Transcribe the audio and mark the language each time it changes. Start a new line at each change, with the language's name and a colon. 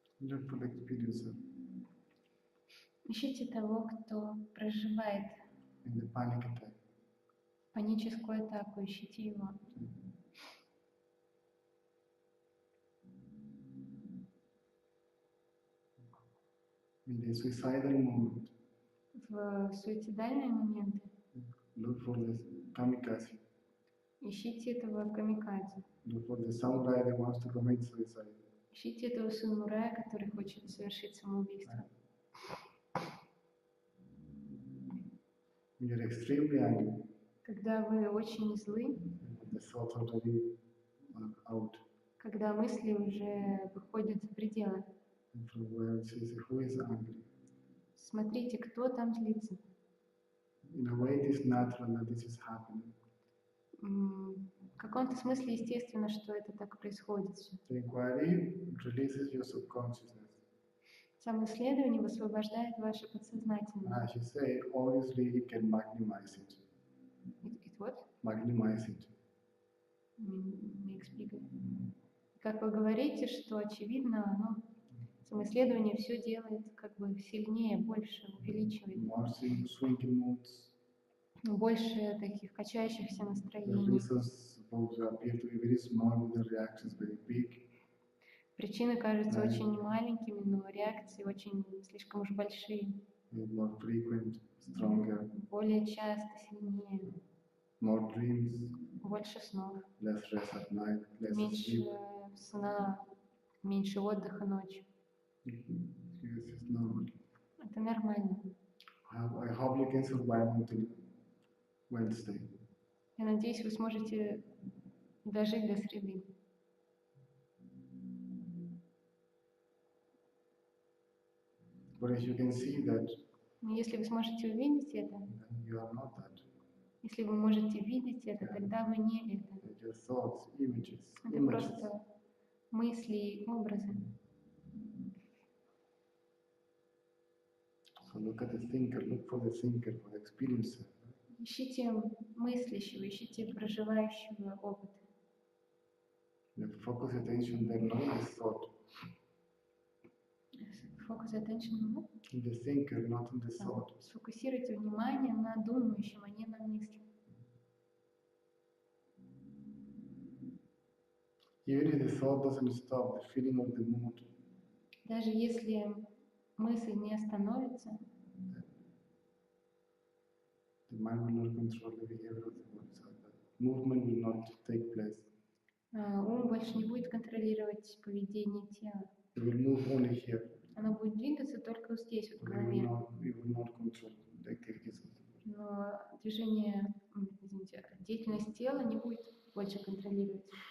English: Look for the experiencer
Russian: Ищите того, кто проживает
English: in the panic attack.
Russian: паническую атаку, ищите его.
English: In the suicidal moment,
Russian: В суицидальные моменты
English: look for the kamikaze.
Russian: ищите этого камикадзе.
English: Look for the samurai that wants to commit suicide.
Russian: Ищите этого самурая, который хочет совершить самоубийство.
English: When you're extremely angry,
Russian: Когда вы очень злы,
English: the thoughts are already out.
Russian: когда мысли уже выходят за пределы,
English: And from where it says, who is angry?
Russian: смотрите, кто там злится.
English: In a way, it is natural that this is happening.
Russian: В каком-то смысле естественно, что это так происходит.
English: The inquiry releases your subconsciousness.
Russian: Самоисследование высвобождает ваше подсознательное.
English: As you say, obviously, you can magnimize it. It what? Magnimize it.
Spanish: Me explica.
Russian: Как вы говорите, что очевидно, оно самоисследование все делает как бы сильнее, больше, увеличивает.
English: More swinging moods.
Russian: Больше таких качающихся
English: The
Russian: настроений.
English: reasons supposed to appear to be very small, but the reactions very big.
Russian: Причины кажутся очень маленькими, но реакции очень слишком уж большие.
English: More frequent, stronger.
Russian: Более часто, сильнее.
English: More dreams.
Russian: Больше снов.
English: Less rest at night, less
Russian: Меньше
English: sleep.
Russian: сна, меньше отдыха ночью.
English: Yes, it's normal.
Russian: Это нормально.
English: I hope you can survive until Wednesday.
Russian: Я надеюсь, вы сможете дожить до среды.
English: But as you can see that,
Russian: Но если вы сможете увидеть это,
English: then you are not that.
Russian: если вы можете видеть это, тогда вы не это.
English: They're just thoughts, images,
Russian: Это
English: images.
Russian: просто мысли и образы.
English: So look at the thinker, look for the thinker, for the experiencer.
Russian: Ищите мыслящего, ищите проживающего опыт.
English: You focus attention there, not in the thought. Focus attention on what? In the thinker, not in the thought.
Russian: Сфокусируйте внимание на думающем, а не на мысли.
English: Even if the thought doesn't stop, the feeling of the mood,
Russian: Даже если мысль не остановится,
English: the mind will not control the behavior of the body. So the movement will not take place.
Russian: ум больше не будет контролировать поведение тела.
English: It will move only here.
Russian: Оно будет двигаться только вот здесь, вот в
English: It
Russian: голове.
English: will not control the activities of the body.
Russian: Но движение, извините, деятельность тела не будет больше контролировать.